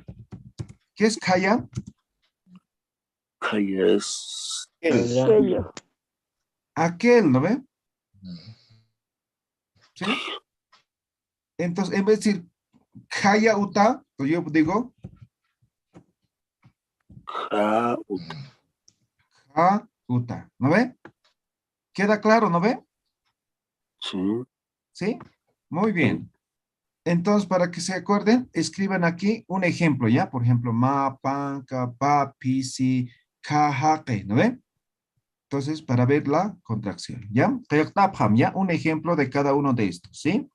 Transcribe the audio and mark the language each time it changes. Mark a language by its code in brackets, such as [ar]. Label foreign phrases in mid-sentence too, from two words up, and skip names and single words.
[es] ¿Qué es kaya? Kaya es Aquello. Aquel, ¿no ve? ¿Sí? Entonces, en vez de decir [ay] kaya uta, [es] pues yo digo ka, [ay] ja uta, [es] ¿no ve? ¿Queda claro, no ve? sí, ¿Sí? Muy bien. Entonces, para que se acuerden, escriban aquí un ejemplo, ¿ya? Por ejemplo, [ay] ma, panca, pa, pisi, ka, jaque, [es] ¿no ve? Entonces, para ver la contracción, ¿ya? Qeqtapham, ¿ya? Un ejemplo de cada uno de estos, ¿sí?